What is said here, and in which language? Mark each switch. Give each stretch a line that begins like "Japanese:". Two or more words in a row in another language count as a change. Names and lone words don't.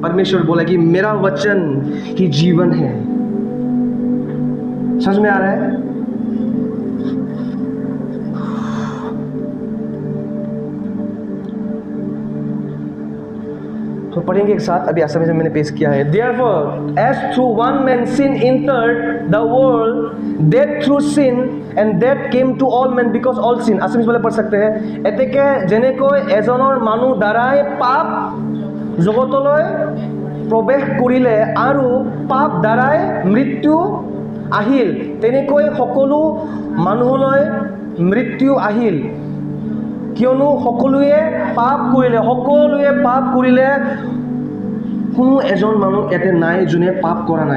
Hindi: परमेश्वर बोला कि मेरा वचन ही जीवन है। समझ में आ रहा है? तो पढ़ेंगे एक साथ। अभी असम में मैंने पेश किया है।
English: Therefore, as through one man sin entered the world, death through sin, and death came to all men because all sin.
Hindi: असम वाले पढ़ सकते हैं।
Assamese: এতেকে যেনেকৈ এজনৰ মানুহ দ্বাৰাই পাপ জগতলৈ প্ৰৱেশ কৰিলে আৰু পাপ দ্বাৰাই মৃত্যু আহিল, তেনেকৈ সকলো মানুহলৈ মৃত্যু আহিল। কিয়নো সকলোৱে পাপ কৰিলে, কোনো এজন মানুহ ইয়াতে নাই যোনে পাপ কৰা নাই।